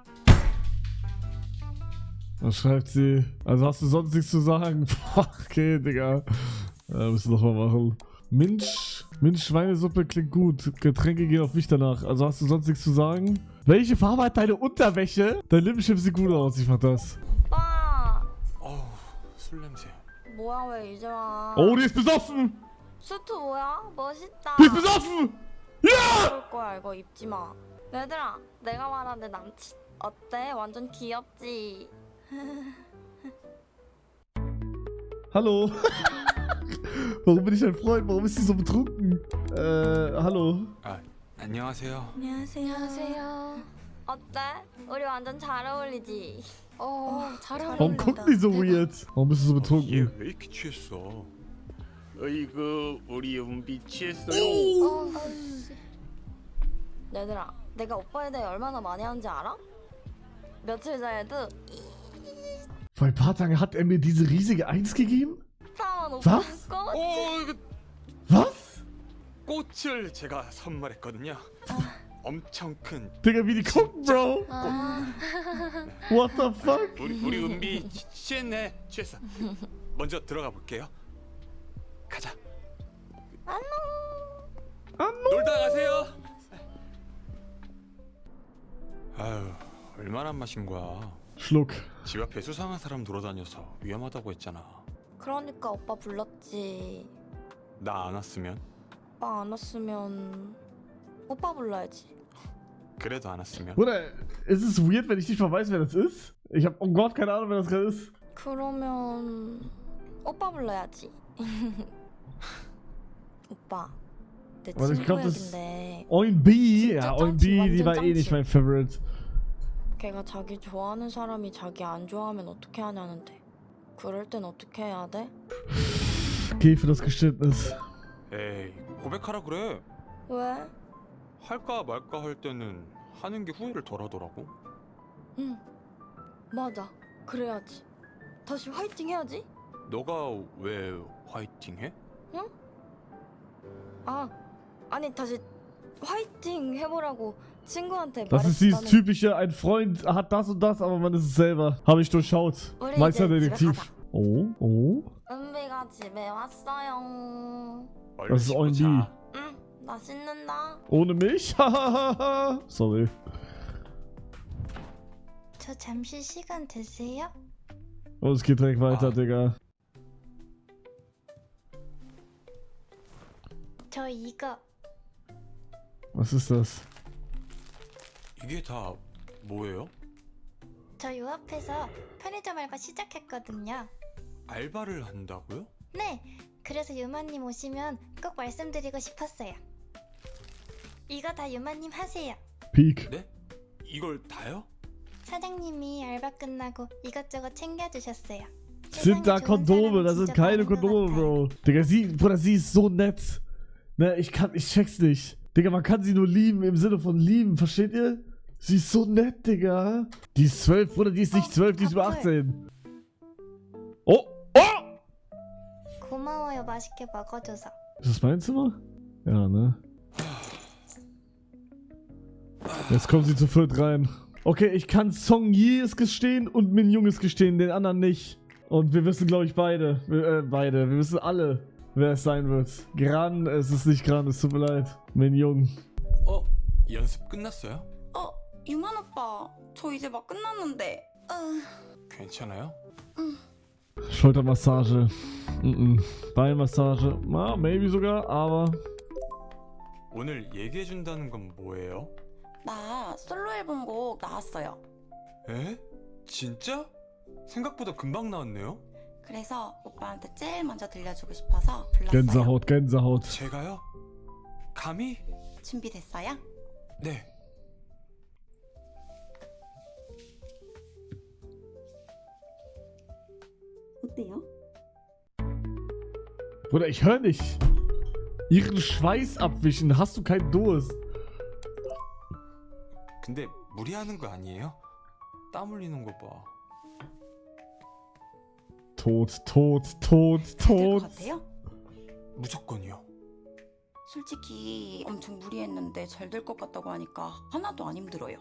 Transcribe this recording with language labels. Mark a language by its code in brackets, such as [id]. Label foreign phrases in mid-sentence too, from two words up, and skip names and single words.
[de] Was schreibt sie? Also hast du sonst nichts zu sagen? Okay, Digga. Müssen wir nochmal machen. Minch Schweinesuppe klingt gut. Getränke gehen auf mich danach. Also hast du sonst nichts zu sagen? Welche Farbe hat deine Unterwäsche? Dein Lippenstift sieht gut aus. Ich mach das. [ko] 오빠! 술 냄새. 뭐야 왜 이제 와? [de] Oh, die ist besoffen! [ko] 수트 뭐야? 멋있다. [de] Die ist besoffen! [ko] 그럴 거야 이거 입지 마. 얘들아, 내가 말한 내 남친 어때? 완전 귀엽지? [de] Hallo. Warum bin ich dein Freund? Warum ist sie so betrunken? Hallo. [ko] 안녕하세요. 안녕하세요. 어때? 우리 완전 잘 어울리지? 잘 [de] Warum gucken die so weird? Warum bist du so betrunken? [ko] 왜 이렇게 취했어? 어이구 우리 은비 취했어요. 얘들아, 내가 오빠에 대해 얼마나 많이 하는지 알아? 며칠 전에도 [de] Vor ein paar Tagen hat er mir diese riesige Eins gegeben? [ko] 사원 오빠 [de] Was? [ko] 꽃? 이거 [de] Was? [ko] 꽃을 제가 선물했거든요. 엄청 큰. [de] Digga, wie die gucken, Bro. [en] What the fuck? [ko] 우리 은비 취했어. 먼저 들어가 볼게요. 가자. 안녕. 놀다 가세요. 아유, 얼마나 마신 거야? [de] Schluck. [ko] 집 앞에 수상한 사람 돌아다녀서 위험하다고 했잖아. 그러니까 오빠 불렀지. 나 안 왔으면? 오빠 안 왔으면 오빠 불러야지. 그래도 안 왔으면? [de] Bruder, ist es weird, wenn ich nicht mal weiß, wer das ist? Ich hab, oh Gott, keine Ahnung, wer das gerade ist. [ko] 그러면 오빠 불러야지. 오빠, 내 [de] Warte, ich [ko] 친구 [de] glaub, das- [ko] 얘긴데 Oinbi, 진짜 [de] ja, [ko] 짱치, [de] Oinbi, die [ko] 완전 [de] war eh nicht [ko] 짱치. [de] mein Favorite. [ko] 걔가 자기 좋아하는 사람이 자기 안 좋아하면 어떻게 하냐는데 그럴 땐 어떻게 해야 돼? [de] Geh für das Geständnis. [ko] 에이, 고백하라 그래. 왜? 할까 말까 할 때는 하는 게 후회를 덜 하더라고. 응, 맞아. 그래야지. 다시 화이팅 해야지. 너가 왜 화이팅 해? 아니 다시 화이팅 해보라고 친구한테 [de] Das ist dieses [ko] 말했다는 [de] typische, ein Freund hat das und das, aber man ist es selber. Habe ich durchschaut. [ko] 우리 [de] Meisterdetektiv. [ko] 이제 집에 가자. Oh, oh. 은비가 집에 왔어요. 얼른 [de] Das ist [ko] 씻고 [de] OND. [ko] 자. 응, 나 씻는다. [de] Ohne mich? Hahaha. Sorry. [ko] 저 잠시 시간 되세요? [de] Oh, es geht direkt weiter, Ah. Digga. [ko] 저 이거 [de] Was ist das? [ko] 이게 다 뭐예요? 저 요 앞에서 편의점 알바 시작했거든요. 알바를 한다고요? 네, 그래서 유마님 오시면 꼭 말씀드리고 싶었어요. 이거 다 유마님 하세요. [de] Peak. [ko] 네? 이걸 다요? 사장님이 알바 끝나고 이것저것 챙겨주셨어요. [de] Sind da [ko] 세상에 좋은 [de] Kondome? [ko] 사람이 [de] Das sind [ko] 진짜 [de] keine [ko] 많은 것 [de] Kondome, [ko] 같아요. [de] Bro. Digga, Bruder, sie ist so nett. Ne, ich check's nicht. Digga, man kann sie nur lieben, im Sinne von lieben, versteht ihr? Sie ist so nett, Digga. Die ist 12, Bruder, die ist nicht 12, die ist über 18. Oh, oh! [ko] 고마워요, 맛있게 먹어줘서. [de] Ist das mein Zimmer? Ja, ne? Jetzt kommen sie zu viert rein. Okay, ich kann Song Yi es gestehen und Min Jung es gestehen, den anderen nicht. Und wir wissen, glaube ich, beide. Wir wissen alle, wer es sein wird. Gran, es ist nicht Gran, es tut mir leid. Min Jung. [ko] 연습 끝났어요? 유만 오빠, 저 이제 막 끝났는데. 괜찮아요? [de] Schultermassage. Beinmassage. Maybe sogar, aber. [ko] 오늘 얘기해준다는 건 뭐예요? 나 솔로 앨범 곡 나왔어요. 에? 진짜? 생각보다 금방 나왔네요? 그래서 오빠한테 제일 먼저 들려주고 싶어서 불렀어요. [de] Gänsehaut, Gänsehaut. [ko] 제가요? 감히? 준비됐어요? 네. 어때요? [de] Bruder, ich höre nicht. Ihren Schweiß abwischen. Hast du keinen Durst? [ko] 근데 무리하는 거 아니에요? 땀 흘리는 거 봐. [de] Tot, tot, tot, [ko] 될 것 [de] tot. [ko] 같아요? 무조건이요. 솔직히 엄청 무리했는데 잘 될 것 같다고 하니까 하나도 안 힘들어요.